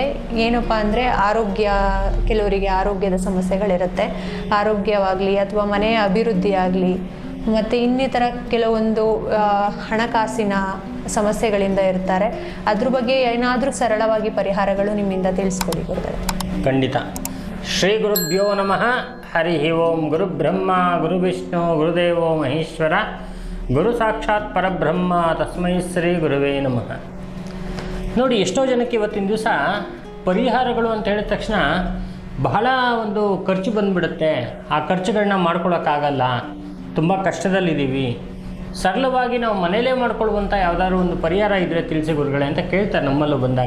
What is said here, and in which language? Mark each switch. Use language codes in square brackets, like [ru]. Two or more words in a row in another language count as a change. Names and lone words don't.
[kn] ಏನಪ್ಪ ಅಂದರೆ ಕೆಲವರಿಗೆ ಆರೋಗ್ಯದ ಸಮಸ್ಯೆಗಳಿರುತ್ತೆ, ಆರೋಗ್ಯವಾಗಲಿ ಅಥವಾ ಮನೆಯ ಅಭಿವೃದ್ಧಿ ಆಗಲಿ, ಮತ್ತು ಇನ್ನಿತರ ಕೆಲವೊಂದು ಹಣಕಾಸಿನ ಸಮಸ್ಯೆಗಳಿಂದ ಇರ್ತಾರೆ. ಅದ್ರ ಬಗ್ಗೆ ಏನಾದರೂ ಸರಳವಾಗಿ ಪರಿಹಾರಗಳು ನಿಮ್ಮಿಂದ ತಿಳಿಸ್ಕೊಡಿ ಗುರುಗಳೇ. ಖಂಡಿತ. [sa] ಶ್ರೀ ಗುರುಭ್ಯೋ ನಮಃ. ಹರಿ ಓಂ. ಗುರು ಬ್ರಹ್ಮ ಗುರು ವಿಷ್ಣು ಗುರುದೇವೋ ಮಹೇಶ್ವರ, ಗುರು ಸಾಕ್ಷಾತ್ ಪರಬ್ರಹ್ಮ, ತಸ್ಮೈ ಶ್ರೀ ಗುರುವೇ ನಮಃ. [kn] ನೋಡಿ, ಎಷ್ಟೋ ಜನಕ್ಕೆ ಇವತ್ತಿನ ದಿವಸ ಪರಿಹಾರಗಳು ಅಂತ ಹೇಳಿದ ತಕ್ಷಣ ಬಹಳ ಒಂದು ಖರ್ಚು ಬಂದುಬಿಡುತ್ತೆ. ಆ ಖರ್ಚುಗಳನ್ನ ಮಾಡ್ಕೊಳಕ್ಕಾಗಲ್ಲ, ತುಂಬ ಕಷ್ಟದಲ್ಲಿದ್ದೀವಿ, ಸರಳವಾಗಿ ನಾವು ಮನೇಲೇ ಮಾಡ್ಕೊಳ್ಳುವಂಥ ಯಾವುದಾದ್ರು ಒಂದು ಪರಿಹಾರ ಇದ್ದರೆ ತಿಳಿಸಿ ಗುರುಗಳೇ ಅಂತ ಕೇಳ್ತಾರೆ ನಮ್ಮಲ್ಲೂ ಬಂದಾಗ.